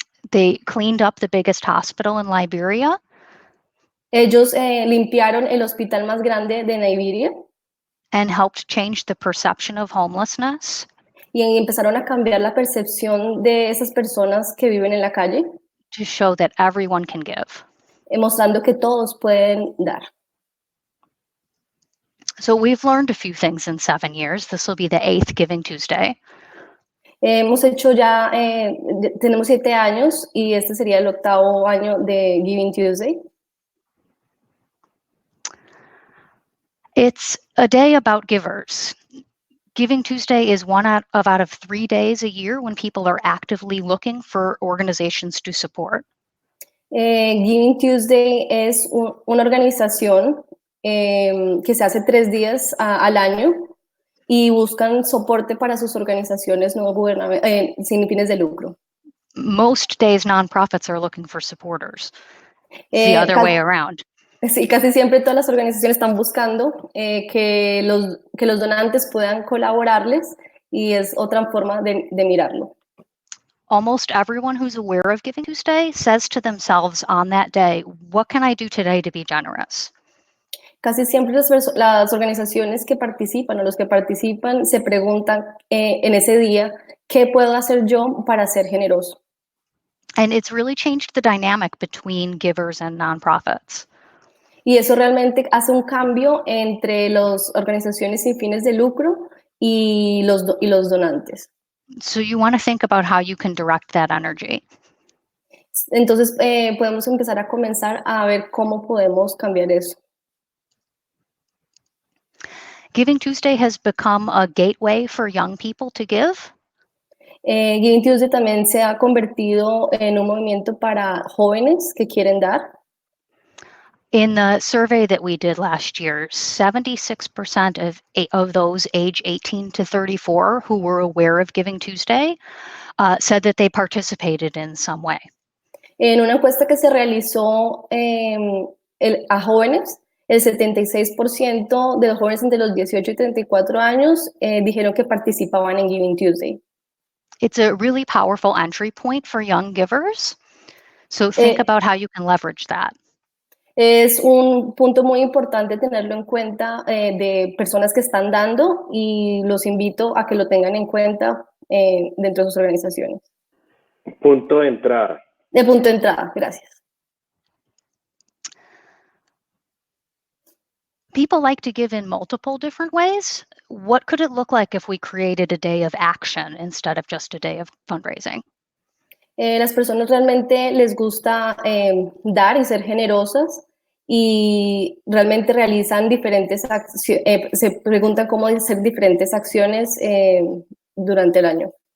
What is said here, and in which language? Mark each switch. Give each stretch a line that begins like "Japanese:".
English: They cleaned up the biggest hospital in Liberia.
Spanish: Ellos limpiaron el hospital más grande de Liberia
English: and helped change the perception of homelessness.
Spanish: y empezaron a cambiar la percepción de esas personas que viven en la calle,
English: to show that everyone can give.
Spanish: Mostrando que todos pueden dar.
English: So we've learned a few things in 7 years. This will be the 8th Giving Tuesday.
Spanish: Hemos hecho tenemos 7 años y este sería el 8º año de Giving Tuesday.
English: It's a day about givers. Giving Tuesday is one out of 3 days a year when people are actively looking for organizations to support.
Spanish: Giving Tuesday es una organización que se hace 3 días al año y buscan soporte para sus organizaciones no gubernamentales sin fines de lucro.
English: Most days nonprofits are looking for supporters. It's the other way around.
Spanish: Sí, casi siempre todas las organizaciones están buscando que los donantes puedan colaborarles y es otra forma de mirarlo.
English: Almost everyone who's aware of Giving Tuesday says to themselves on that day, what can I do today to be generous?
Spanish: Casi siempre las organizaciones que participan o los que participan se preguntan en ese día, ¿qué puedo hacer yo para ser generoso?
English: And it's really changed the dynamic between givers and nonprofits.
Spanish: Y eso realmente hace un cambio entre las organizaciones sin fines de lucro y los donantes.
English: So you want to think about how you can direct that energy.
Spanish: Entonces podemos empezar a comenzar a ver cómo podemos cambiar eso.
English: Giving Tuesday has become a gateway for young people to give.
Spanish: Giving Tuesday también se ha convertido en un movimiento para jóvenes que quieren dar.
English: In the survey that we did last year, 76% of those age 18 to 34 who were aware of Giving Tuesday said that they participated in some way.
Spanish: En una encuesta que se realizó a jóvenes, el 76% de los jóvenes entre los 18 y 34 años dijeron que participaban en Giving Tuesday.
English: It's a really powerful entry point for young givers. So think about how you can leverage that.
Spanish: Es un punto muy importante tenerlo en cuenta de personas que están dando y los invito a que lo tengan en cuenta dentro de sus organizaciones. Punto de entrada. De punto de entrada, gracias.
English: People like to give in multiple different ways. What could it look like if we created a day of action instead of just a day of fundraising?
Spanish: Las personas realmente les gusta dar y ser generosas y realmente realizan diferentes acciones, se preguntan cómo hacer diferentes acciones durante el año.